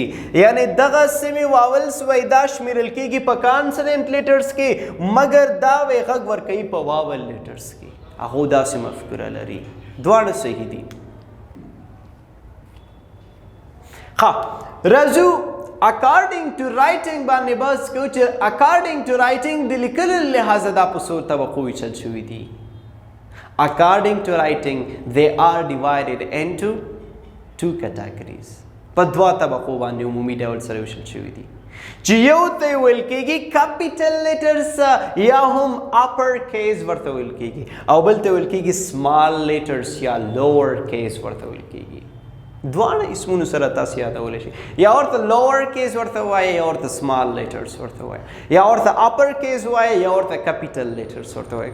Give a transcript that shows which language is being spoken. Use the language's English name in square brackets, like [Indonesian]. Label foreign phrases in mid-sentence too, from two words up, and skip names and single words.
[Pashto] یعنی دغه [English] semi vowels [Pashto] وای دا شمیرل کېږي په [English] consonant letters [Pashto] کې، مګر دا وای غږ ورکوي په [English] vowel letters [Pashto] کې. هغو داسې مفکوره لري. دواړه صحیح دي. ښه راځو [English] according to writing [Pashto] باندې بحث کوو چې [English] according to writing [Pashto] د لیکلو له لحاظه دا په څو طبقو ویشل شوي دي. [English] According to writing, they are divided into 2 categories. [Pashto] په 2 طبقو باندې عمومي ډول سره ویشل شوي دي چې یو ته ویل کېږي [English] capital letters [Pashto] یا هم [English] upper case [Pashto] ورته ویل کېږي او بل ته ویل کېږي [English] small letters [Pashto] یا [English] lower case [Pashto] ورته ویل کېږي. دواړه اسمونو سره تاسو یادولی شئ، یا ورته [English] lower case [Pashto] ورته وایي یا ورته [English] small letters [Pashto] ورته وایي، یا ورته [English] upper case [Pashto] وایي یا ورته [English] capital letters [Pashto] ورته وایي.